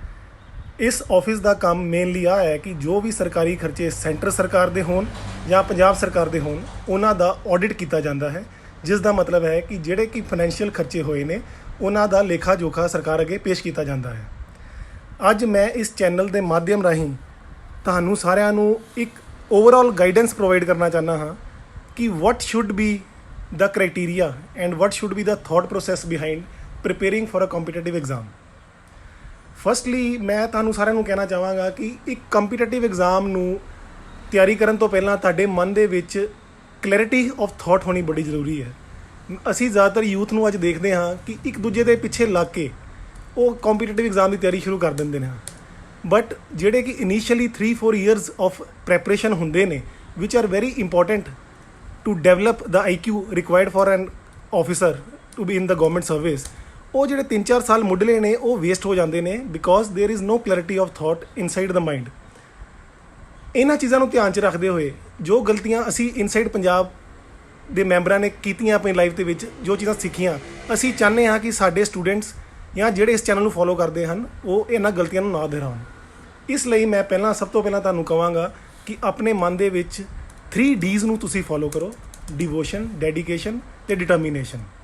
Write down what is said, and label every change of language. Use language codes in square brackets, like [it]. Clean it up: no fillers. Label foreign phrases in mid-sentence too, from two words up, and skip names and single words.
[pa] ਇਸ ਆਫਿਸ ਦਾ ਕੰਮ ਮੇਨਲੀ ਆ ਹੈ ਕਿ ਜੋ ਵੀ ਸਰਕਾਰੀ ਖਰਚੇ ਸੈਂਟਰ ਸਰਕਾਰ ਦੇ ਹੋਣ ਜਾਂ ਪੰਜਾਬ ਸਰਕਾਰ ਦੇ ਹੋਣ, ਉਹਨਾਂ ਦਾ ਆਡਿਟ ਕੀਤਾ ਜਾਂਦਾ ਹੈ, ਜਿਸ ਦਾ ਮਤਲਬ ਹੈ ਕਿ ਜਿਹੜੇ ਕਿ ਫਾਈਨੈਂਸ਼ੀਅਲ ਖਰਚੇ ਹੋਏ ਨੇ ਉਹਨਾਂ ਦਾ ਲੇਖਾ ਜੋਖਾ ਸਰਕਾਰ ਅੱਗੇ ਪੇਸ਼ ਕੀਤਾ ਜਾਂਦਾ ਹੈ। ਅੱਜ ਮੈਂ ਇਸ ਚੈਨਲ ਦੇ ਮਾਧਿਅਮ ਰਾਹੀਂ ਤੁਹਾਨੂੰ ਸਾਰਿਆਂ ਨੂੰ ਇੱਕ [en] overall guidance provide [pa] ਕਰਨਾ ਚਾਹੁੰਦਾ ਹਾਂ ਕਿ [en] what should be the criteria and what should be the thought process behind preparing for a competitive exam. Firstly, [pa] ਮੈਂ ਤੁਹਾਨੂੰ ਸਾਰਿਆਂ ਨੂੰ ਕਹਿਣਾ ਚਾਹਾਂਗਾ ਕਿ ਇੱਕ [en] competitive exam [pa] ਨੂੰ ਤਿਆਰੀ ਕਰਨ ਤੋਂ ਪਹਿਲਾਂ ਤੁਹਾਡੇ ਮਨ ਦੇ ਵਿੱਚ [en] clarity of thought [pa] ਹੋਣੀ ਬੜੀ ਜ਼ਰੂਰੀ ਹੈ। ਅਸੀਂ ਜ਼ਿਆਦਾਤਰ ਯੂਥ ਨੂੰ ਅੱਜ ਦੇਖਦੇ ਹਾਂ ਕਿ ਇੱਕ ਦੂਜੇ ਦੇ ਪਿੱਛੇ ਲੱਗ ਕੇ ਉਹ [en] competitive exam [pa] ਦੀ ਤਿਆਰੀ ਸ਼ੁਰੂ ਕਰ ਦਿੰਦੇ ਨੇ, ਬਟ ਜਿਹੜੇ ਕਿ [en] initially 3-4 years of preparation [pa] ਹੁੰਦੇ ਨੇ, [en] which are very important to develop the IQ required for an officer to be in the government service, [pa] ਉਹ ਜਿਹੜੇ 3-4 ਸਾਲ ਮੁੱਢਲੇ ਨੇ ਉਹ ਵੇਸਟ ਹੋ ਜਾਂਦੇ ਨੇ [en] because there is no clarity of thought inside the mind. [pa] ਇਹਨਾਂ ਚੀਜ਼ਾਂ ਨੂੰ ਧਿਆਨ 'ਚ ਰੱਖਦੇ ਹੋਏ ਜੋ ਗਲਤੀਆਂ ਅਸੀਂ ਇਨਸਾਈਡ ਪੰਜਾਬ ਦੇ ਮੈਂਬਰਾਂ ਨੇ ਕੀਤੀਆਂ ਆਪਣੀ ਲਾਈਫ ਦੇ ਵਿੱਚ, ਜੋ ਚੀਜ਼ਾਂ ਸਿੱਖੀਆਂ, ਅਸੀਂ ਚਾਹੁੰਦੇ ਹਾਂ ਕਿ ਸਾਡੇ ਸਟੂਡੈਂਟਸ ਜਾਂ ਜਿਹੜੇ ਇਸ ਚੈਨਲ ਨੂੰ ਫੋਲੋ ਕਰਦੇ ਹਨ ਉਹ ਇਹਨਾਂ ਗਲਤੀਆਂ ਨੂੰ ਨਾ ਦੁਹਰਾਉਣ। ਇਸ ਲਈ ਮੈਂ ਸਭ ਤੋਂ ਪਹਿਲਾਂ ਤੁਹਾਨੂੰ ਕਹਾਂਗਾ ਕਿ ਆਪਣੇ ਮਨ ਦੇ ਵਿੱਚ 3 Ds ਨੂੰ ਤੁਸੀਂ ਫੋਲੋ ਕਰੋ: ਡਿਵੋਸ਼ਨ, ਡੈਡੀਕੇਸ਼ਨ ਅਤੇ ਡਿਟਰਮੀਨੇਸ਼ਨ।